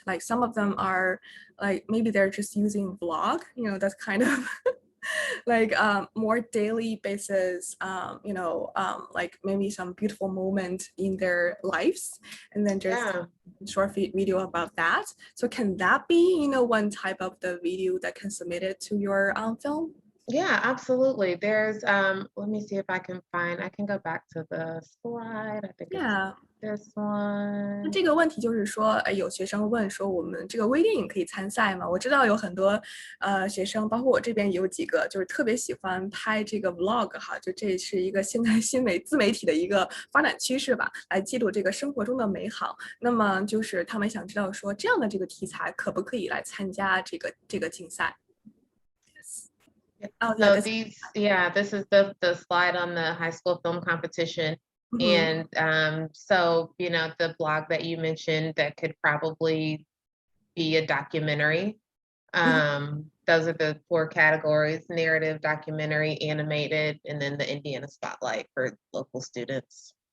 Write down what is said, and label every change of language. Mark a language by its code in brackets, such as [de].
[en] Like some of them are like maybe they're just using vlog, that's kind of like more daily basis, like maybe some beautiful moment in their lives, and then just short video about that. So can that be, one type of the video that can submit it to your film? Yeah, absolutely. There's let me see if I can go back to the slide. I think it's Yeah. this one. [zh] 那这个问题就是说，有学生问说，我们这个微电影可以参赛吗？我知道有很多学生，包括我这边也有几个，就是特别喜欢拍这个 vlog 哈，就这是一个现在自媒体的一个发展趋势吧，来记录这个生活中的美好。那么就是他们想知道说，这样的这个题材可不可以来参加这个竞赛？ [en] Oh, so this is the slide on the high school film competition. And so, the blog that you mentioned that could probably be a documentary. Those are the 4 categories: narrative, documentary, animated, and then the Indiana Spotlight for local students.